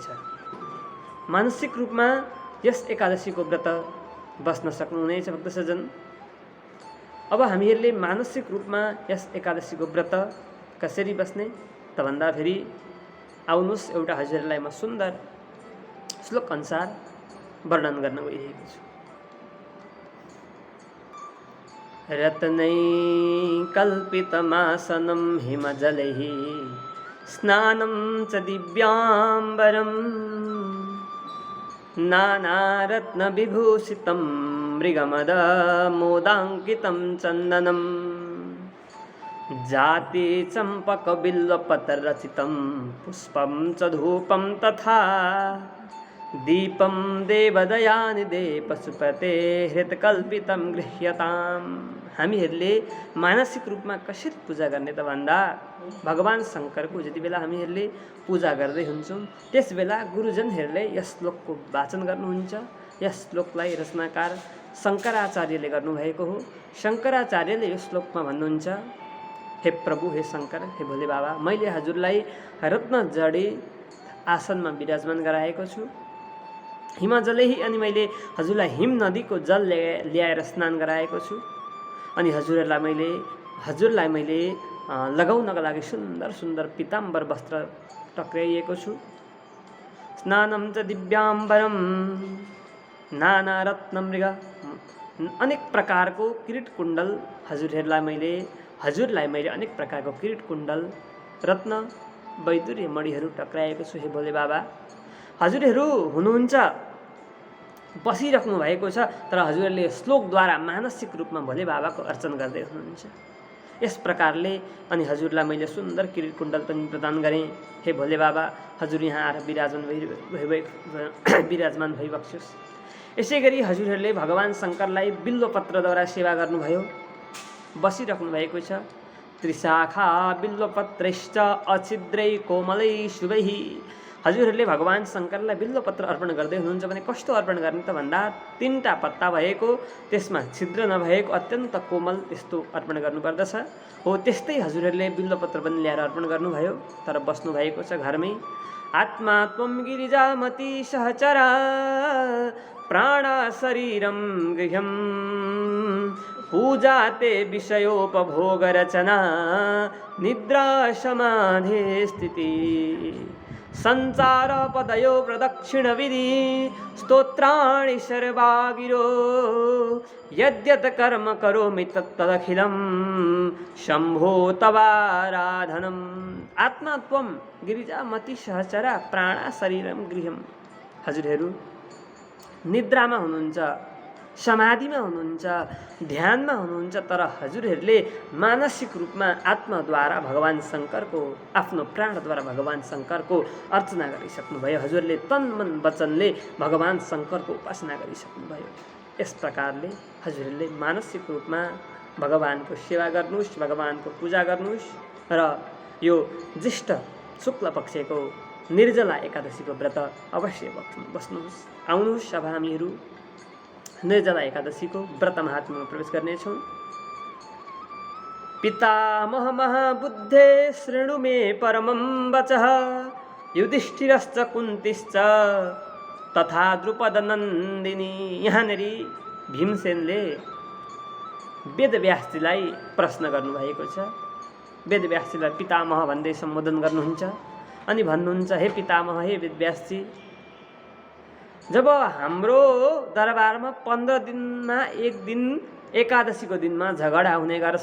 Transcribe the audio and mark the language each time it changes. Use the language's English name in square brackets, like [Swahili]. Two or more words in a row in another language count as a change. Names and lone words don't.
[Nepali] मानसिक रूपमा यस एकादशीको व्रत बस्न सक्नुहुनेछ भक्तसज्जन। अब हामीहरूले मानसिक रूपमा यस एकादशीको व्रत कसरी बस्ने त भन्दा फेरि आउनुहोस्, एउटा हजुरहरूलाई म सुन्दर श्लोक अनुसार वर्णन गर्न गइरहेको छु। [Sanskrit] रत्नै कल्पितमासनं हिमजलैः स्नानं च दिव्याम्बरं नानारत्नविभूषितं मृगमदमोदाङ्कितं चन्दनं जातिचम्पकबिल्वपत्ररचितं पुष्पं च धूपं तथा दीपं देवदयानिधे पशुपते हृतकल्पितं गृह्यताम्। [Nepali] हामीहरूले मानसिक रूपमा कसरी पूजा गर्ने त भन्दा भगवान शङ्करको जति बेला हामीहरूले पूजा गर्दै हुन्छौँ त्यस बेला गुरुजनहरूले यस श्लोकको वाचन गर्नुहुन्छ। यस श्लोकलाई रचनाकार शङ्कराचार्यले गर्नुभएको हो। शङ्कराचार्यले यो श्लोकमा भन्नुहुन्छ, हे प्रभु, हे शङ्कर, हे भोले बाबा, मैले हजुरलाई रत्न जडी आसनमा विराजमान गराएको छु। हिमजलै अनि मैले हजुरलाई हिम नदीको जल ल्याएर स्नान गराएको छु। अनि हजुरलाई मैले लगाउनका लागि सुन्दर सुन्दर पीताम्बर वस्त्र टक्राइएको छु। [Sanskrit] स्नानं च दिव्याम्बरं नानारत्नमृग [Nepali] अनेक प्रकारको किरीट कुण्डल हजुरलाई मैले अनेक प्रकारको किरीट कुण्डल रत्न वैदुर्य मणिहरू टक्राएको छु। हे भोले बाबा, हजुरहरू हुनुहुन्छ, बसिराख्नु भएको छ, तर हजुरहरूले श्लोकद्वारा मानसिक रूपमा भोले बाबाको अर्चन गर्दै हुनुहुन्छ। यस प्रकारले अनि हजुरलाई मैले सुन्दर किरीट कुण्डल पनि प्रदान गरेँ। हे भोले बाबा, हजुर यहाँ आएर विराजमान भइबक्सियोस्। यसै गरी हजुरहरूले भगवान् शङ्करलाई बिल्वपत्रद्वारा सेवा गर्नुभयो, बसिराख्नु भएको छ। [Sanskrit] त्रिशाखा बिल्वपत्रैश्च अछिद्रै कोमलै शुभैः। [Nepali] हजुरहरूले भगवान् शङ्करलाई बिल्वपत्र अर्पण गर्दै हुनुहुन्छ भने कस्तो अर्पण गर्ने त भन्दा 3टा पत्ता भएको, त्यसमा छिद्र नभएको अत्यन्त कोमल त्यस्तो अर्पण गर्नुपर्दछ। हो त्यस्तै हजुरहरूले बिल्वपत्र पनि ल्याएर अर्पण गर्नुभयो, तर बस्नु भएको छ घरमै। [Sanskrit] आत्मा त्वं गिरिजामती सहचरा प्राणा शरीरं गृह्यं पूजा ते विषयोपभोग रचना निद्रा समाधि स्थिति संचार पदयो प्रदक्षिण विधि स्तोत्राणि सर्वागिरो यद्यत् कर्म करोमि तत्तदखिलं शम्भो तवाराधनम्। आत्मा त्वं गिरिजामती सहचरा प्राणा शरीरं गृह्यं। [Nepali] हजुरहरू निद्रामा हुनुहुन्छ, समाधिमा हुनुहुन्छ, ध्यानमा हुनुहुन्छ, तर हजुरहरूले मानसिक रूपमा आत्माद्वारा भगवान् शङ्करको, आफ्नो प्राणद्वारा भगवान् शङ्करको अर्चना गरिसक्नुभयो। हजुरले तन मन वचनले भगवान् शङ्करको उपासना गरिसक्नुभयो। यस प्रकारले हजुरहरूले मानसिक रूपमा भगवानको सेवा गर्नुहोस्, भगवानको पूजा गर्नुहोस् र यो ज्येष्ठ शुक्ल पक्षको निर्जला एकादशीको व्रत अवश्य बस्नुहोस्। आउनुहोस्, अब हामीहरू निर्जला एकादशीको व्रत महात्म्यमा प्रवेश गर्नेछौँ। [Sanskrit] पितामह महाबुद्धे शृणु मे परमं वचः युधिष्ठिरश्च कुन्तिश्च तथा द्रुपदनन्दिनी। [Nepali] यहाँनिर भीमसेनले वेदव्यासजीलाई प्रश्न गर्नुभएको छ। वेदव्यासजीलाई पितामह भन्दै सम्बोधन गर्नुहुन्छ अनि भन्नुहुन्छ, हे पितामह, हे वेदव्यासजी, जब हाम्रो दरबारमा 15 दिनमा एक दिन एकादशीको दिनमा झगडा हुने गर्छ।